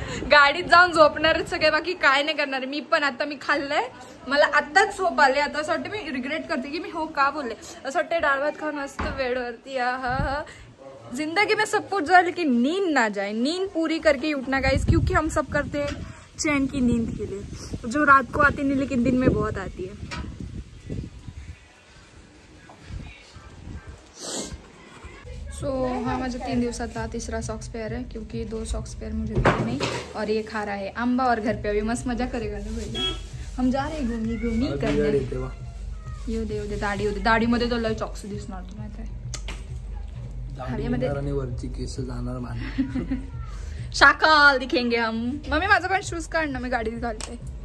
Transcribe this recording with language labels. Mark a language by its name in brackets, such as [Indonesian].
[Marathi] गाडीत जाऊन झोपणार सगळे, बाकी काय नाही करणार. मी पण आता मी खाल्लंय, मला आत्ताच झोप आले. आता असं वाटतं मी रिग्रेट करते की मी हो का बोलले. असं वाटतं डाळ भात खाऊन मस्त बेडवरती [Hindi] जिंदगी में सब कुछ जाए लेकिन नींद ना जाए. नींद पूरी करके ही उठना गाइस, क्योंकि हम सब करते हैं चैन की नींद के लिए, जो रात को आती नहीं लेकिन दिन में बहुत आती है. सो हाँ मुझे 3 दिवसातला तिसरा सॉक्स पेयर है, क्योंकि 2 सॉक्स पेयर मुझे मिले नहीं. और ये खा रहा है आंबा, और घर पे अभी मस्त मजा करेगा ना भैया. हम जा रहे घूमी घूमी करने. [Marathi] येऊ दे दाढी होते, दाढीमध्ये तो लय चॉक्स दिसणार तू माहिती आहे. वरची केस जाणार [Hindi] शाकाल दिखेंगे हम. [Marathi] मम्मी माझा पण शूज काढ ना, मी गाडीत घालते.